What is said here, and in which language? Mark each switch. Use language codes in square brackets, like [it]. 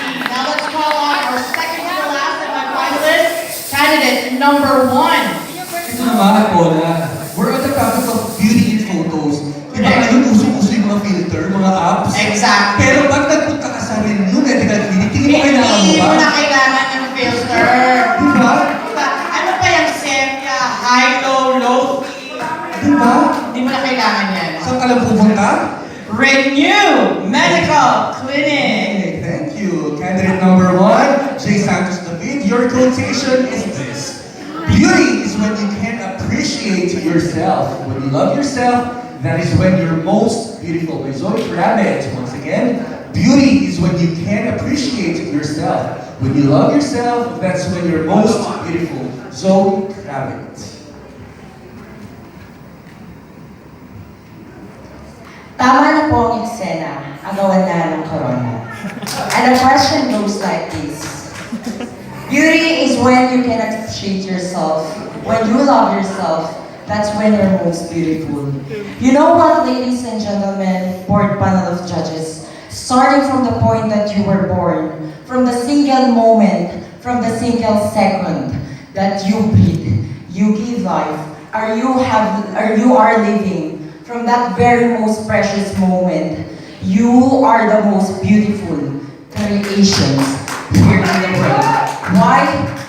[en] Now let's call on our second to last semi-finalist, candidate number 1. [tl] Ito naman, Paula. [en] We're on the topic of beauty in photos. [tl] Di ba ngayon uso-uso yung mga filter, mga apps? [en] Exactly. [tl] Pero pag nagpunta ka sa Renew Medical Clinic, tingin mo kailangan mo Hindi ba? mo na kailangan ng filter. Di ba? Ano pa yung sepia, high, low, fee? Di ba? Hindi mo na kailangan yan. Saan ka lang pupunta? Renew Medical Clinic. [en] Okay, thank you. Candidate number 1, Jay Santos David. Your quotation is this. Beauty is when you can appreciate yourself. When you love yourself, that is when you're most beautiful. By Zoe Rabbit, once again, beauty is when you can appreciate yourself. When you love yourself, that's when you're most beautiful. Zoe Rabbit. [tl] Tama na po ang eksena, agawan na ng corona. [en] And the question goes like this. Beauty is when you can appreciate yourself. When you love yourself, that's when you're most beautiful. You know what, ladies and gentlemen, board panel of judges, starting from the point that you were born, from the single moment, from the single second that you breathe, you give life, or you are living, from that very most precious moment, you are the most beautiful creations here in the world. Why?